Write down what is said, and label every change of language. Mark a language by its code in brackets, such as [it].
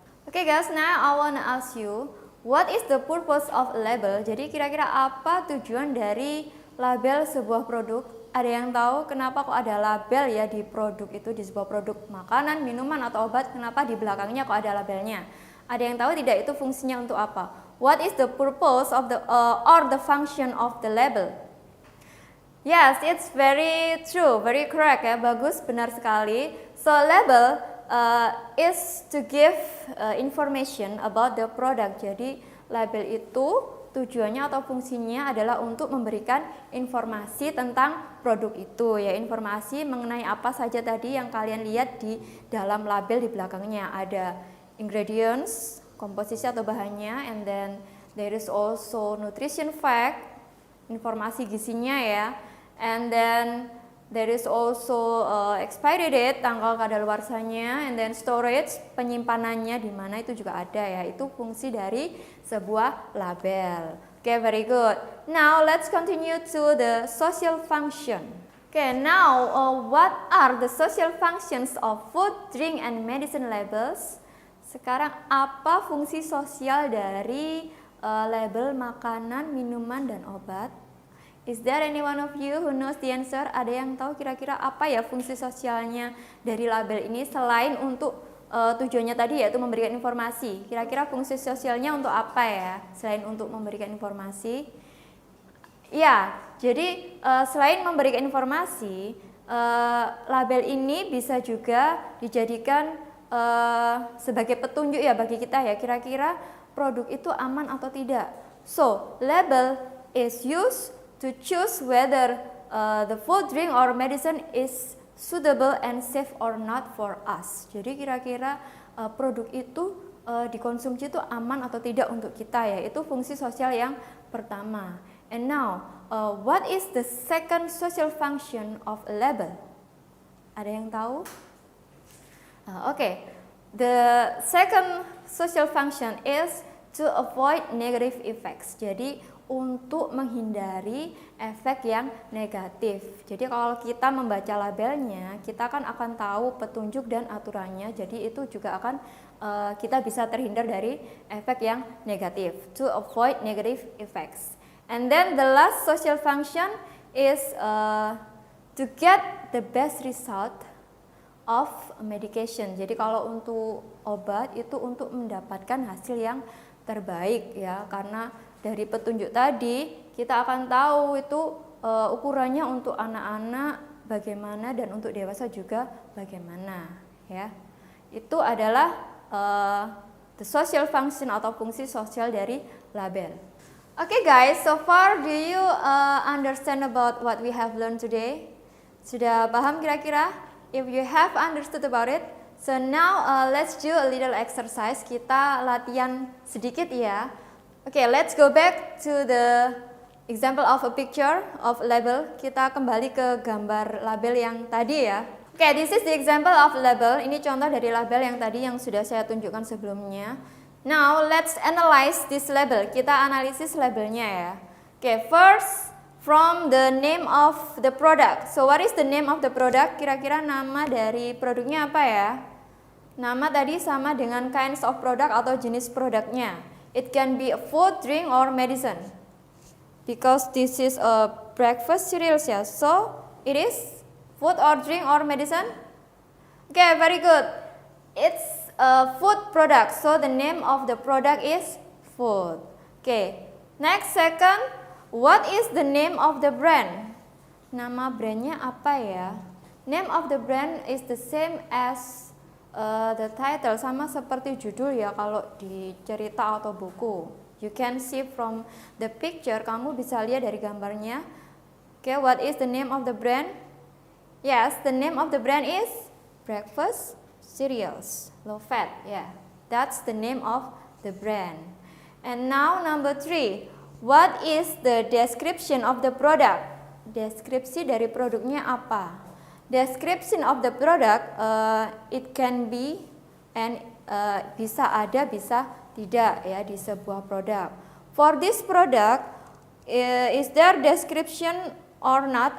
[en] Okay guys, now I wanna ask you, what is the purpose of label? [id] Jadi kira-kira apa tujuan dari label sebuah produk? Ada yang tahu kenapa kok ada label ya di produk itu, di sebuah produk makanan, minuman, atau obat? Kenapa di belakangnya kok ada labelnya? Ada yang tahu tidak itu fungsinya untuk apa? [en] What is the purpose of the or the function of the label? Yes, it's very true, very correct ya, [id] bagus, benar sekali. [en] So label is to give information about the product. [id] Jadi label itu tujuannya atau fungsinya adalah untuk memberikan informasi tentang produk itu ya, informasi mengenai apa saja tadi yang kalian lihat di dalam label di belakangnya. [en] Ada ingredients, [id] komposisi atau bahannya, [en] and then there is also nutrition fact, [id] informasi gizinya ya, [en] and then there is also expiry date, [id] tanggal kadaluarsanya, [en] and then storage, [id] penyimpanannya di mana itu juga ada ya. Itu fungsi dari sebuah label. [en] Okay, very good. Now let's continue to the social function. Okay, now what are the social functions of food, drink, and medicine labels? [id] Sekarang apa fungsi sosial dari label makanan, minuman, dan obat? [en] Is there any one of you who knows the answer? [id] Ada yang tahu kira-kira apa ya fungsi sosialnya dari label ini selain untuk tujuannya tadi yaitu memberikan informasi. Kira-kira fungsi sosialnya untuk apa ya selain untuk memberikan informasi? Ya, jadi selain memberikan informasi, label ini bisa juga dijadikan sebagai petunjuk ya bagi kita ya, kira-kira produk itu aman atau tidak. [en] So, label is used to choose whether the food, drink, or medicine is suitable and safe or not for us. [id] Jadi kira-kira produk itu dikonsumsi itu aman atau tidak untuk kita ya. Itu fungsi sosial yang pertama. [en] And now, what is the second social function of a label? [id] Ada yang tahu? [en] Okay, the second social function is to avoid negative effects. [id] Jadi untuk menghindari efek yang negatif. Jadi kalau kita membaca labelnya, kita kan akan tahu petunjuk dan aturannya. Jadi itu juga akan kita bisa terhindar dari efek yang negatif. [en] To avoid negative effects. And then the last social function is to get the best result of medication. [id] Jadi kalau untuk obat itu untuk mendapatkan hasil yang terbaik ya, karena dari petunjuk tadi kita akan tahu itu ukurannya untuk anak-anak bagaimana dan untuk dewasa juga bagaimana ya. Itu adalah [en] the social function [id] atau fungsi sosial dari label. [en] Okay guys, so far do you understand about what we have learned today? [id] Sudah paham kira-kira? [en] If you have understood about it, so now let's do a little exercise. [id] Kita latihan sedikit ya. [en] Okay, let's go back to the example of a picture of label. [id] Kita kembali ke gambar label yang tadi ya. [en] Okay, this is the example of label. [id] Ini contoh dari label yang tadi yang sudah saya tunjukkan sebelumnya. [en] Now let's analyze this label. [id] Kita analisis labelnya ya. [en] Okay, first from the name of the product. So what is the name of the product? [id] Kira-kira nama dari produknya apa ya? Nama tadi sama dengan [en] kinds of product [id] atau jenis produknya. [en] It can be a food, drink, or medicine. Because this is a breakfast cereals ya. So it is food or drink or medicine? Okay, very good. It's a food product. So the name of the product is food. Okay. Next, second, what is the name of the brand? [id] Nama brandnya apa ya? [en] Name of the brand is the same as the title, [id] sama seperti judul ya kalau di cerita atau buku. [en] You can see from the picture, [id] kamu bisa lihat dari gambarnya. [en] Okay, what is the name of the brand? Yes, the name of the brand is breakfast cereals, low fat. Yeah, that's the name of the brand. And now number 3, what is the description of the product? [id] Deskripsi dari produknya apa? [en] Description of the product, it can be and [id] bisa ada, bisa tidak ya di sebuah produk. [en] For this product, is there description or not?